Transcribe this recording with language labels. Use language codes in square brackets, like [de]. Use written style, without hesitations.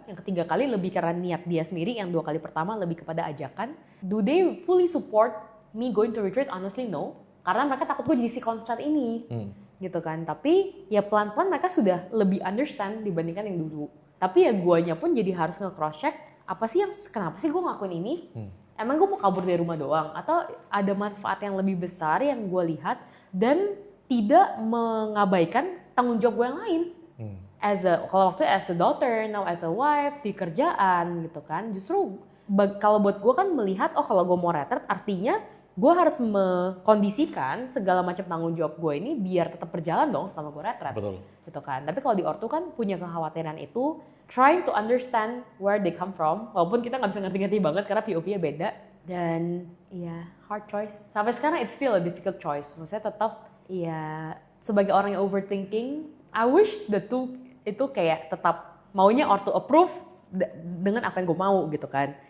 [id] Yang ketiga kali lebih karena niat dia sendiri, yang 2 kali pertama lebih kepada ajakan. [en] Do they fully support me going to retreat? Honestly no. [id] Karena mereka takut gue jadi si konser ini. Gitu kan. Tapi ya pelan-pelan mereka sudah lebih understand dibandingkan yang dulu. Tapi ya guanya pun jadi harus nge-cross check. Kenapa sih gue ngelakuin ini? Emang gue mau kabur dari rumah doang? Atau ada manfaat yang lebih besar yang gue lihat dan tidak mengabaikan tanggung jawab gue yang lain? Kalau waktu [en] as a daughter, now as a wife, [id] di kerjaan gitu kan. Justru kalau buat gue kan melihat, oh kalau gue mau retret artinya gue harus mengkondisikan segala macam tanggung jawab gue ini biar tetap berjalan dong selama gue retret. Betul. Gitu kan. Tapi kalau di ortu kan punya kekhawatiran itu, [en] trying to understand where they come from. [id] Walaupun kita nggak bisa ngerti-ngerti banget karena POV-nya beda. Dan ya [en] hard choice. [id] Sampai sekarang [en] it's still a difficult choice. [id] Maksudnya tetap ya sebagai orang yang overthinking, [en] I wish the two [id] itu kayak tetap maunya ortu approve dengan apa yang gue mau gitu kan.